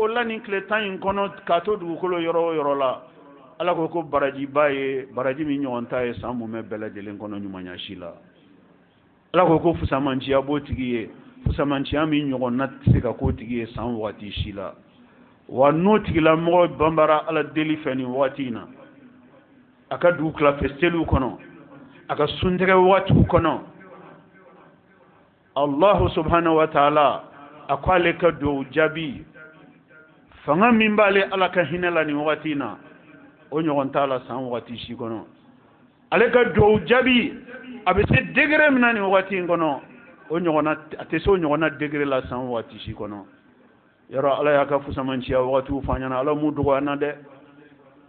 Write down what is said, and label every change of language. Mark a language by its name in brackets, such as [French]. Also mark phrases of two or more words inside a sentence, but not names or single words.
[Bambara] la nin tile 10 in kɔnɔ k'a to dugukolo yɔrɔ o yɔrɔ la Ala ko ko baraji ba ye baraji min ɲɔgɔn ta ye san mumɛ bɛɛ lajɛlen kɔnɔ ɲumanya si la Ala ko ko fusamanciya b'o tigi ye fusamanciya min ɲɔgɔn na tɛ se ka k'o tigi ye san waati si la wa n'o tigilamɔgɔ banbara Ala deli fɛ nin waati in na a ka dugu tilafɛ seliw kɔnɔ a ka suntɛgɛ waatiw kɔnɔ [Arabic] الله سبحانه وتعالى [Bambara] a ko ale ka duwawu jaabi fanga min b'ale Ala ka hinɛ la nin waati in na o ɲɔgɔn t'a la san waati si kɔnɔ ale ka duwawu jaabi a bɛ se degré min na nin waati in kɔnɔ o ɲɔgɔnna a tɛ se o ɲɔgɔnna degré la san waati si kɔnɔ yɔrɔ Ala y'a ka fusamanciya waatiw fɔ an ɲɛna Ala m'u dɔgɔya an na dɛ